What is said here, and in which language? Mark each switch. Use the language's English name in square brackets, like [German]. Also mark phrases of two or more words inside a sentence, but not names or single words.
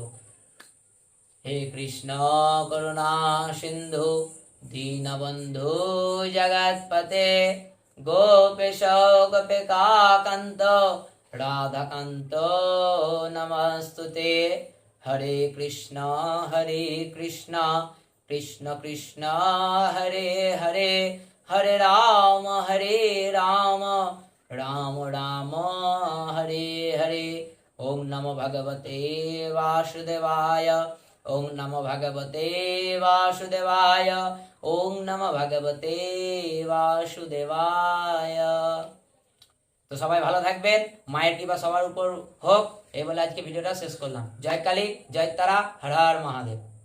[Sanskrit] হে কৃষ্ণ করুণা সিন্ধু দীনবন্ধু জগৎপতে গোপেশ গোপিকাকান্ত রাধাকান্ত নমস্তুতে। হরে কৃষ্ণ কৃষ্ণ কৃষ্ণ হরে হরে, হরে রাম রাম রাম হরে হরে। ওম নমো ভগবতে বাসুদেবায়, ওম নমো ভগবতে বাসুদেবায়, ওম নমো ভগবতে বাসুদেবায়। [Bangla] তো সবাই ভালো থাকবেন, মায়ের কৃপা সবার উপর হোক, এই বলে আজকে ভিডিওটা শেষ করলাম। জয় কালী, জয় তারা, হর হর মহাদেব।